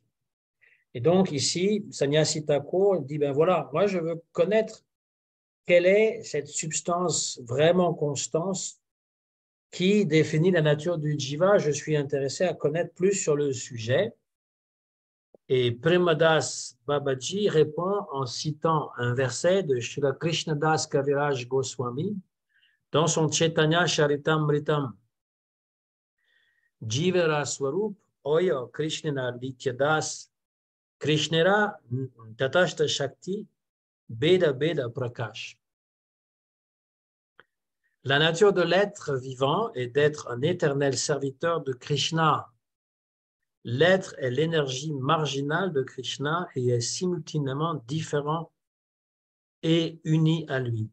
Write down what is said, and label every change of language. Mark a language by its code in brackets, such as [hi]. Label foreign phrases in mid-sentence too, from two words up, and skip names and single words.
[fr] Et donc ici, Sannyasi Thakur dit, ben voilà, moi je veux connaître quelle est cette substance vraiment constante qui définit la nature du jiva. Je suis intéressé à connaître plus sur le sujet. Et Premadas Babaji répond en citant un verset de Srila Krishnadas Kaviraj Goswami dans son Chaitanya Charitamritam. [bn] জীবর স্বরূপ ওয়া কৃষ্ণন নিত্যদাস কৃষ্ণের তটস্থ শক্তি বেদ বেদ প্রকাশ. [fr] La nature de l'être vivant est d'être un éternel serviteur de Krishna. L'être est l'énergie marginale de Krishna et est simultanément différent et uni à lui.